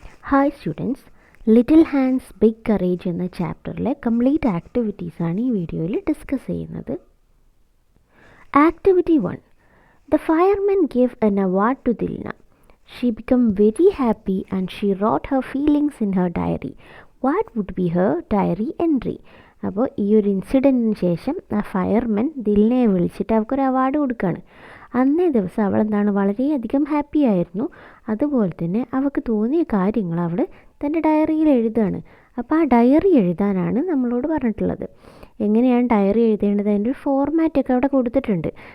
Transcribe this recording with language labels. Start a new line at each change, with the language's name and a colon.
Malayalam: Hi students, little hands big courage എന്ന ചാപ്റ്ററിലെ complete ആക്ടിവിറ്റീസാണ് ഈ വീഡിയോയിൽ ഡിസ്കസ് ചെയ്യുന്നത്. Activity 1.
English: The fireman gave an award to Dilna. She became very happy and she wrote her feelings in her diary. What would be her diary entry?
Malayalam: അപ്പോൾ ഈ ഒരു ഇൻസിഡൻറ്റിന് ശേഷം ആ fireman ദിൽനയെ വിളിച്ചിട്ട് അവൾക്കൊരു അവാർഡ് കൊടുക്കുകയാണ്. അന്നേ ദിവസം അവളെന്താണ് വളരെയധികം ഹാപ്പി ആയിരുന്നു. അതുപോലെ തന്നെ അവൾക്ക് തോന്നിയ കാര്യങ്ങൾ അവൾ തൻ്റെ ഡയറിയിൽ എഴുതുകയാണ്. അപ്പോൾ ആ ഡയറി എഴുതാനാണ് നമ്മളോട് പറഞ്ഞിട്ടുള്ളത്. എങ്ങനെയാണ് ഡയറി എഴുതേണ്ടത്, അതിൻ്റെ ഒരു ഫോർമാറ്റൊക്കെ അവിടെ കൊടുത്തിട്ടുണ്ട്.